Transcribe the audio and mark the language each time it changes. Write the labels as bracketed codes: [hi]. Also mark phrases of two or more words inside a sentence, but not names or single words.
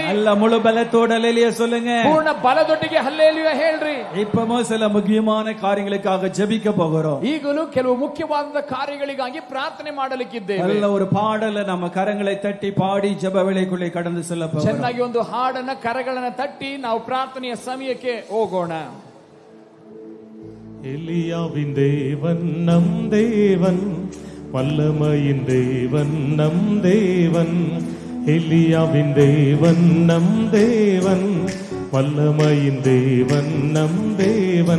[ta] அல்ல முழு பலத்தோட அல்லேலூயா சொல்லுங்க. [kn] ಪೂರ್ಣ ಬಲದೊಟ್ಟಿಗೆ ಹಲ್ಲೆಲೂಯಾ ಹೇಳ್ರಿ. [ta] இப்பவும் சில முக்கியமான காரியங்களுக்காக ஜெபிக்க போகிறோம். [kn] ಈಗಲೂ ಕೆಲವು ಮುಖ್ಯವಾದ ಕಾರ್ಯಗಳಿಗಾಗಿ ಪ್ರಾರ್ಥನೆ ಮಾಡಲಿಕ್ಕಿದ್ದೇವೆ. [ta] நல்ல ஒரு பாடல நம்ம கரங்களை தட்டி பாடி ஜெப வேளைக்குள்ளே கடந்து செல்ல போகிறோம். [kn] ಚೆನ್ನಾಗಿ ಒಂದು ಹಾಡನ್ನ ಕರಗಳನ್ನ ತಟ್ಟಿ ನಾವು ಪ್ರಾರ್ಥನೆಯ ಸಮಯಕ್ಕೆ ಹೋಗೋಣ. [ta] எலியாவின் தேவன் நம் தேவன், வல்லமையின் தேவன் நம் தேவன். எலியாவின் தேவன் நம் தேவன், வல்லமையின் தேவன் நம் தேவன்.